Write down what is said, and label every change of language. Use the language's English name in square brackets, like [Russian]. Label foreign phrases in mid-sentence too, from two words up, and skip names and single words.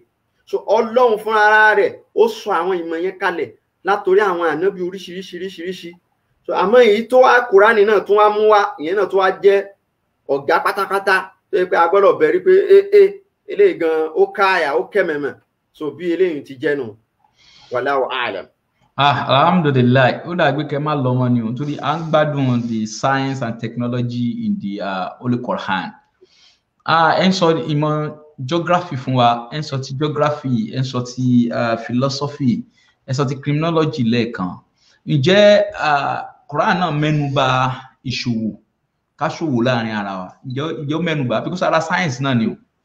[Yoruba] So Ọlọ́run fún ara rẹ̀ ó sọ àwọn ìmọ̀ yẹn kalẹ̀ látòrí àwọn ànábì oríṣiríṣi. So àmọ́ èyí tó wá Kùránì náà tó wá mú wá ìyẹn náà tó wá jẹ́ ọ̀gá pátápátá tó yẹ pé a gbọ́dọ̀ bẹ̀rí pé eléyìí gan ó káàyà ó kẹ́mẹ̀mẹ̀. So bí eléyìí ti jẹ́ nù. [Arabic] والله أعلم. Alhamdulillah, [Yoruba] ó dàgbé kẹ́ má lọ mọ́ ni o torí à ń gbádùn [English] the science and technology in the Holy Quran. [Yoruba] Ẹ ń sọ ìmọ̀ geography fún wa, ẹ ń sọ ti geography, ẹ ń sọ ti philosophy, ẹ ń sọ ti criminology lẹ́ẹ̀kan. Ǹjẹ́ Quran náà mẹ́nu bà ìṣòwò ká ṣòwò láàrin ara wa? Ǹjẹ́ mẹ́nu bà because ara science náà ni o.